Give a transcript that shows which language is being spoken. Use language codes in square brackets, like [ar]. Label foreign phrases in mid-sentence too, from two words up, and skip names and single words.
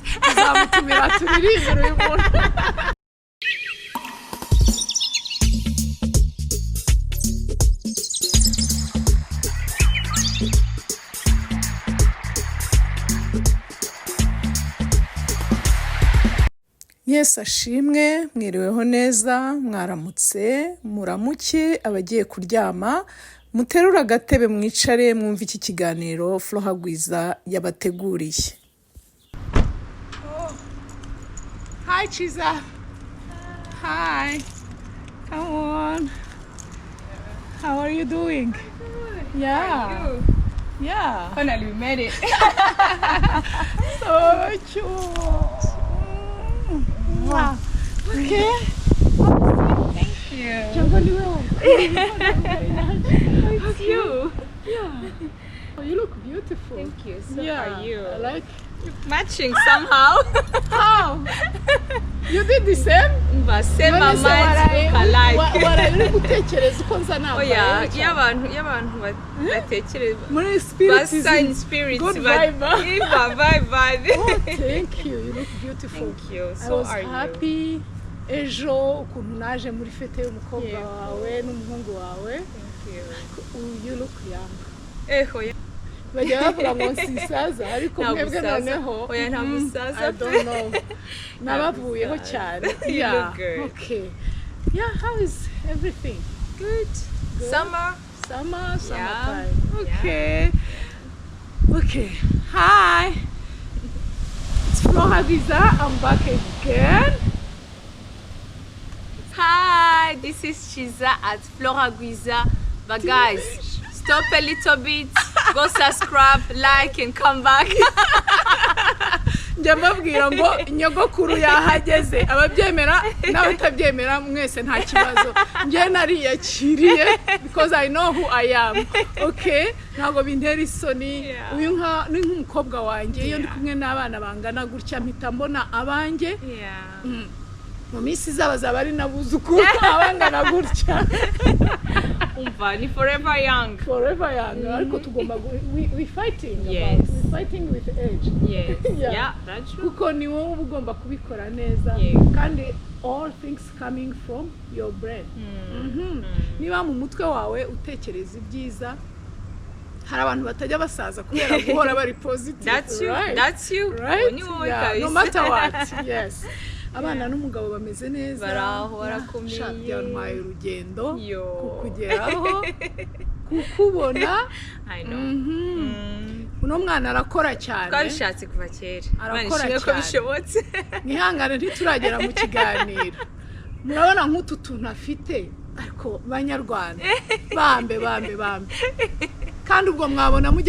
[rw] tuzamutumira turirimbira uyu muntu Yes ashimwe mwiriweho neza mwaramutse muramuke abagiye kuryama muterura agatebe mwicare mwumva iki kiganiro Gwiza yabateguriye. [en] Hi Ciza. Hi. Come on. How are you doing? Yeah. Yeah. Finally we made it. So cute. Wow. Okay. Thank you. How cute. Yeah. Oh, you look beautiful. Thank you. So yeah, are you. I like matching somehow. How? You did the same? But same amount alike. What are you [rw] gutekereza uko nza nambaye? [en] Oh yeah, [rw] y'abantu batekereza. Muri spirit spirit. [en] Good vibe. Vibe. Oh, thank you. You look beautiful. Thank you. So are you? I was happy. [rw] Ejo ukuntu naje muri fete y'umukobwa wawe n'umuhungu wawe. [en] Thank you. You look young. [rw] Eho. Bajya bavuga ngo nsisaza ariko mwebwe noneho oya nta musaza [en] I don't know [rw] nabavuyeho cyane. [en] Yeah, okay. Yeah, how is everything? Good. Summer time. Yeah. Okay. Okay. Hi. It's Gwiza. I'm back again. Hi, this is Ciza at Gwiza. But guys, stop a little bit, go subscribe, like and come back. [rw] Njya mbabwira ngo nyogokuru yahageze ababyemera nawe utabyemera mwese nta kibazo njye nariyakiriye [en] because I know who I am. [rw] Okay, ntago bintera isoni uyu ni nk'umukobwa wanjye iyo ndi kumwe n'abana bangana gutya mpita mbona abanjye mu minsi zaba ari nabuzukuru abangana gutya. Umva ni [en] forever young [rw] ariko tugomba [en] we fighting with age. Yeah, that's true. [rw] Kuko ni wowe ugomba kubikora neza kandi [en] all things coming from your brain. [rw] Niba mu mutwe wawe utekereza ibyiza hari abantu batajya basaza kubera guhora bari positive. [en] That's you. Right? Yeah, no matter what. Yes. [rw] abana n'umugabo bameze neza baraho barakomeye byantwaye urugendo kukugeraho kukubona [en] I know [rw] uno mwana arakora cyane twabishatse kuva kera arakora cyane ko bishobotse nihangane ntituragera mu kiganiro murabona nk'utu tuntu afite ariko banyarwanda bambe kandi ubwo mwabona mujya